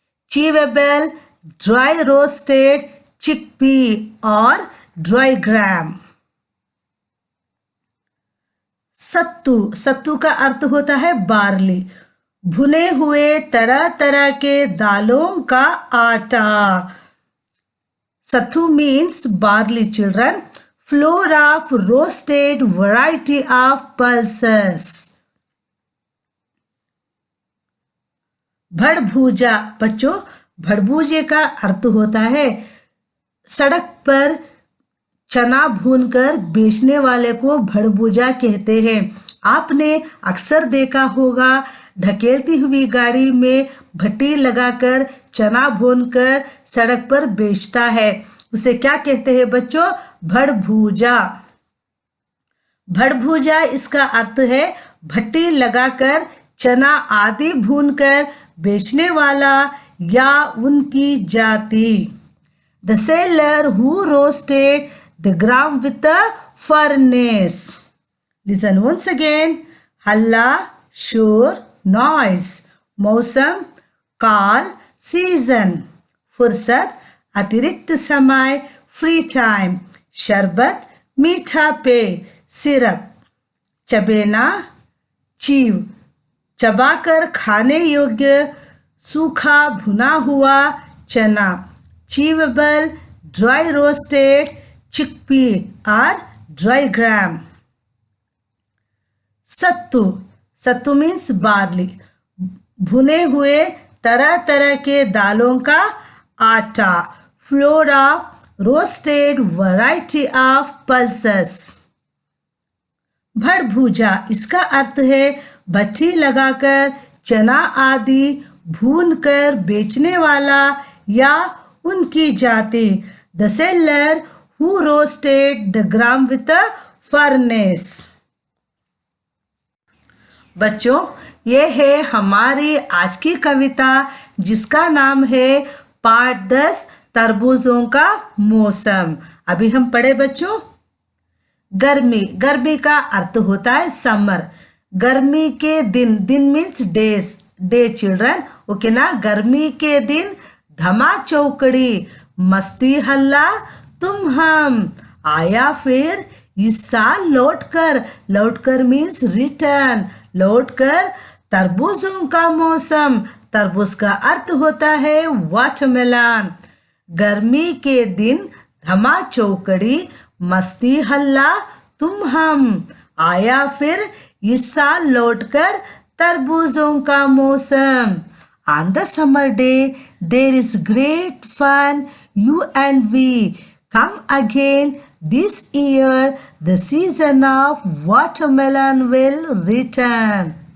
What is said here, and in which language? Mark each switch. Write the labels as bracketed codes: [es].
[en] Chewable, dry roasted chickpea और dry gram. [hi] सत्तू का अर्थ होता है बार्ली। भुने हुए तरह तरह के दालों का आटा। [en] Sattu means barley children. Flour of roasted variety of pulses. [hi] भड़भूजा बच्चों, भड़भूजे का अर्थ होता है सड़क पर चना भूनकर बेचने वाले को भड़भूजा कहते हैं। आपने अक्सर देखा होगा ढकेलती हुई गाड़ी में भट्टी लगाकर चना भूनकर सड़क पर बेचता है, उसे क्या कहते हैं बच्चों? भड़भूजा। भड़भूजा इसका अर्थ है भट्टी लगाकर चना आदि भूनकर बेचने वाला या उनकी जाति। [en] The seller who roasted the gram with a furnace. Listen once again. [hi] हल्ला, शोर, noise. मौसम, काल, season. फुर्सत, अतिरिक्त समय, free time. शरबत, मीठा पेय, सिरप। चबेना, चीव, चबाकर खाने योग्य सूखा भुना हुआ चना। [en] Chewable, dry roasted chickpea और dry gram. [hi] सत्तू मीन्स बार्ली। भुने हुए तरह तरह के दालों का आटा। [en] Flour of roasted variety of pulses. [hi] भड़भूजा इसका अर्थ है भट्टी लगाकर चना आदि भूनकर बेचने वाला या उनकी जाति। [en] The seller who roasted the gram with a furnace. [hi] बच्चों, ये है हमारी आज की कविता जिसका नाम है पाठ 10 तरबूजों का मौसम। अभी हम पढ़े बच्चों। गर्मी का अर्थ होता है समर। गर्मी के दिन मीन्स डे चिल्ड्रन, ओके ना। गर्मी के दिन धमा चौकड़ी, मस्ती हल्ला तुम हम, आया फिर इस साल लौटकर मीन्स रिटर्न, लौटकर तरबूजों का मौसम। तरबूज का अर्थ होता है वाटरमेलन। गर्मी के दिन धमा चौकड़ी, मस्ती हल्ला तुम हम, आया फिर इस साल लौटकर तरबूजों का मौसम। [en] On the summer day, there is great fun. You and we come again this year. The season of watermelon will return.